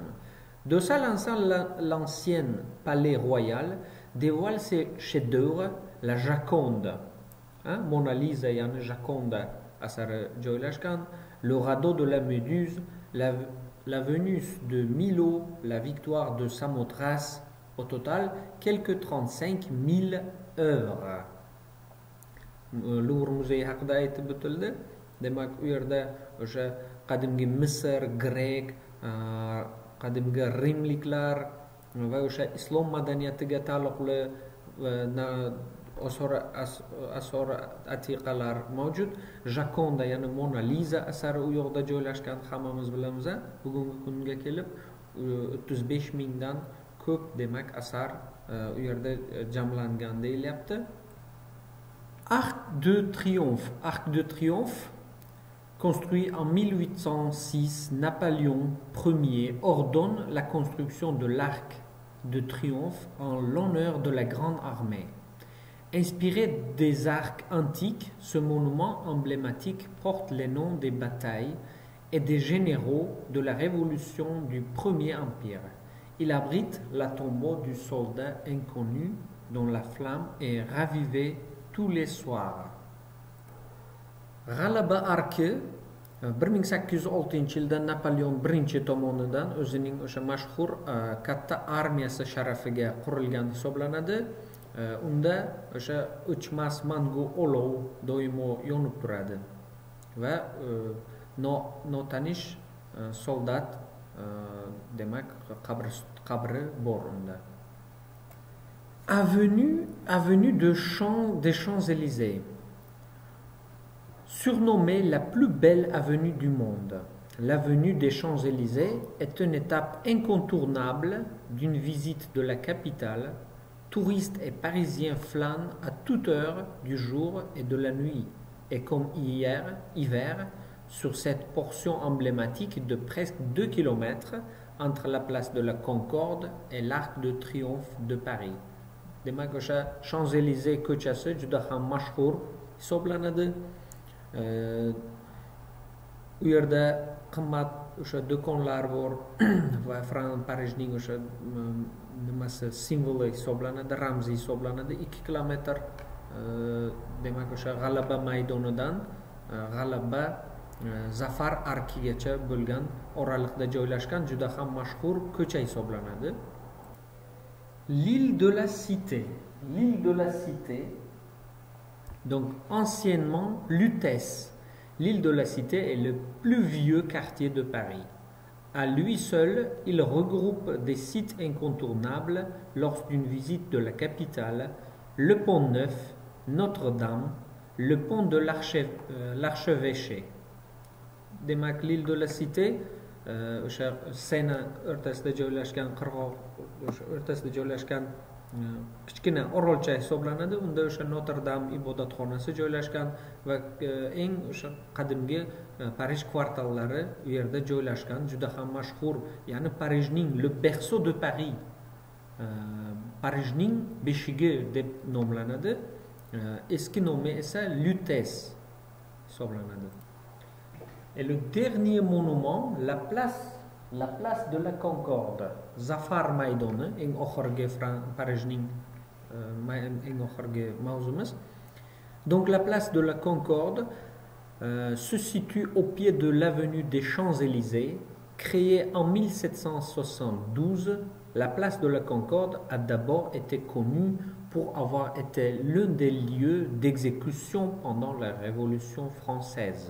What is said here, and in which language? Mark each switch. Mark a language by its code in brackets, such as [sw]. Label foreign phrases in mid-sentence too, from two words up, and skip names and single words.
[fr] De ça, l'ancien palais royal dévoile ses chefs-d'œuvre, la Joconde, Mona Lisa et Joconde, le radeau de la Méduse, la Vénus de Milo, la victoire de Samothrace, au total quelques 35 000 œuvres. [uz] Louvre musée haqida aytib o'tildi. Demak, u yerda o'sha qadimgi Misr, grek, qadimgi rimliklar va o'sha islom madaniyatiga taalluqli asor atiqalar mavjud. Joconda, ya'ni Mona Lisa asari u yoqda joylashgan, hammamiz bilamiz. Bugungi kunga kelib 35 mingdan ko'p demak asar u yerda jamlangan deyilyapti. [fr] Arc de Triomphe, construit en 1806, Napoléon Ier ordonne la construction de l'Arc de Triomphe en l'honneur de la Grande Armée. Inspiré des arcs antiques, ce monument emblématique porte les noms des batailles et des généraux de la Révolution du Premier Empire. Il abrite la tombeau du soldat inconnu dont la flamme est ravivée tous les soirs. [uz] G'alaba arki 1806-yilda Napoleon I tomonidan o'zining o'sha mashhur katta armiyasi sharafiga qurilgan hisoblanadi. Unda o'sha o'chmas mangu olov doimo yonib turadi va notanish soldat demak qabri bor unda. [fr] Avenue des Champs-Élysées, surnommée la plus belle avenue du monde. L'avenue des Champs-Élysées est une étape incontournable d'une visite de la capitale. Touristes et Parisiens flânent à toute heure du jour et de la nuit. Et comme hiver, sur cette portion emblématique de presque 2 km entre la place de la Concorde et l'Arc de Triomphe de Paris. [uz] Demak, o'sha Champs-Élysées ko'chasi juda ham mashhur hisoblanadi. U yerda qimmat o'sha do'konlar bor va Parijning o'sha nimasi simvoli hisoblanadi, ramziy hisoblanadi. 2 kilometr demak o'sha G'alaba maydonidan G'alaba Zafar arkigacha bo'lgan oralikda joylashgan juda ham mashhur ko'cha hisoblanadi. [fr] L'île de la Cité. L'île de la Cité, donc anciennement Lutèce. L'île de la Cité est le plus vieux quartier de Paris. À lui seul, il regroupe des sites incontournables lors d'une visite de la capitale: le Pont Neuf, Notre-Dame, le pont de l'Archevêché. [uz] Demak, l'île de la Cité, o'sha Sena o'rtasida joylashgan qirg'oq o'rtasida joylashgan kichkina orolcha hisoblanadi. Unda o'sha Notre-Dame ibodatxonasi joylashgan va eng o'sha qadimgi Parij kvartallari u yerda joylashgan, juda ham mashhur, ya'ni Parijning [fr] le berceau de Paris, [uz] Parijning beshigi deb nomlanadi. Eski nomi esa Lutèce hisoblanadi. [fr] Et le dernier monument, la place de la Concorde, [uz] Zafar maydoni, eng oxirgi Parijning eng oxirgi mavzumiz. [fr] Donc la place de la Concorde se situe au pied de l'avenue des Champs-Élysées. Créée en 1772, la place de la Concorde a d'abord été connue pour avoir été l'un des lieux d'exécution pendant la Révolution française.